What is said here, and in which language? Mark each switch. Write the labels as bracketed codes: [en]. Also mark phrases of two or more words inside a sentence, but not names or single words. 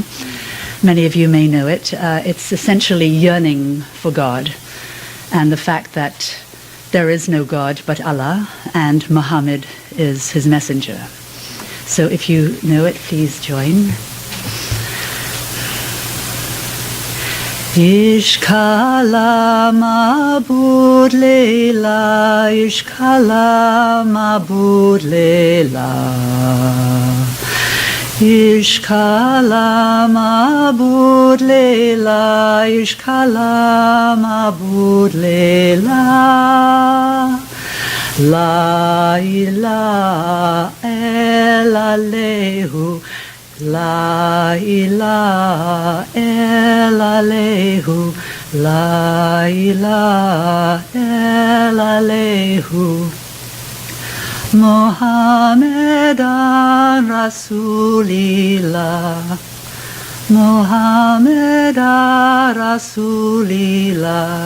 [en] Many of you may know it. It's essentially yearning for God and the fact that there is no God but Allah and Muhammad is his messenger. So if you know it, please join. Ishkala mabud leila, ishkala mabud leila, ishkala mabud leila, ishkala mabud leila, [ar] لا إله إلا الله. لا إله إلا الله، لا إله إلا الله، محمدا رسول الله، محمدا رسول الله.